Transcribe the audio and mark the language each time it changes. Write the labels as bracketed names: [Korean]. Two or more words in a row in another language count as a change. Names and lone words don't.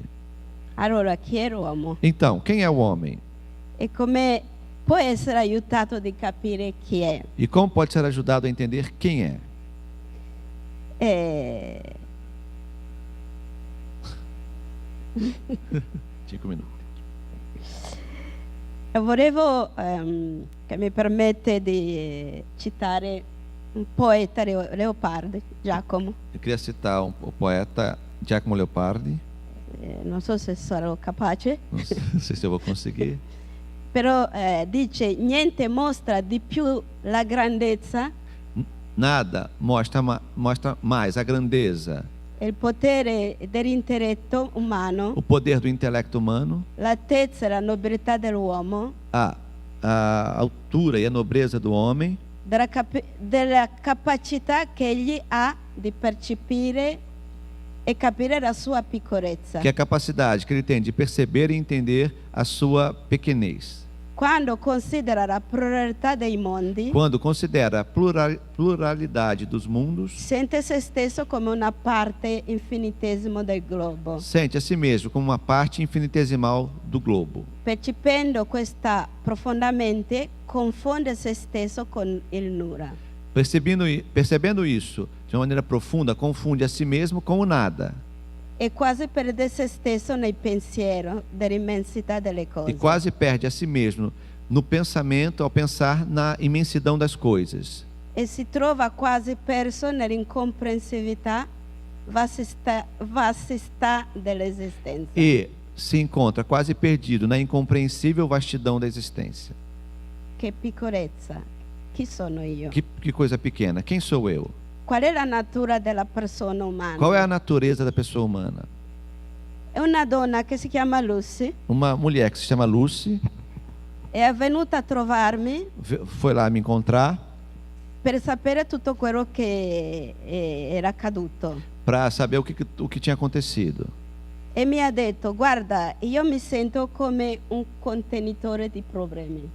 [Italian] Allora, chi è l'uomo? [Portuguese] Então, quem é o homem? [Italian] E come può essere aiutato di capire chi è? [Portuguese] E como pode ser ajudado a entender quem é? 5 minutos. [Italian] Volevo che mi permette di citare un poeta Leopardi, Giacomo. [Portuguese] Eu queria citar o poeta Giacomo Leopardi. [Italian] Non so se sarò capace, [Portuguese] Não sei se eu vou conseguir. [Italian] però dice: niente mostra di più la grandezza, [Portuguese] Nada mostra mais a grandeza, [Italian] il potere dell'intelletto umano, [Portuguese] o poder do intelecto humano, [Italian] l'altezza e la nobiltà dell'uomo, [Portuguese] a altura e a nobreza do homem, [Italian] della capacità che egli ha di percepire e capire la sua piccolezza. [Portuguese] que é a capacidade que ele tem de perceber e entender a sua pequenez. [Italian] Quando considera la pluralità dei mondi, [Portuguese] Quando considera a pluralidade dos mundos, [Italian] sente se stesso come una parte infinitesimo del globo. [Portuguese] sente a si mesmo como uma parte infinitesimal do globo. [Italian] Percependo questa profondamente, confonde se stesso con il nulla. [Portuguese] Percebendo isso de uma maneira profunda, confunde a si mesmo com o nada. [Italian] E quasi perde se stesso nel pensiero dell'immensità delle cose. [Portuguese] E quase perde a si mesmo no pensamento ao pensar na imensidão das coisas. [Italian] E si trova quasi perso nell'incomprensività vastità dell'esistenza. [Portuguese] E se encontra quase perdido na incompreensível vastidão da existência. [Italian] Che piccolezza. Chi sono io? [Portuguese] Que coisa pequena. Quem sou eu? [Italian] Qual è la natura della persona umana? [Portuguese] Qual é a natureza da pessoa humana? [Italian] È una donna che si chiama Lucy. [Portuguese] Uma mulher que se chama Lucy [Italian] È venuta a trovarmi [Portuguese] foi lá me encontrar [Italian] per sapere tutto quello che era accaduto. [Portuguese] para saber o que tinha acontecido. [Italian] E mi ha detto: guarda, io mi sento come un contenitore di problemi.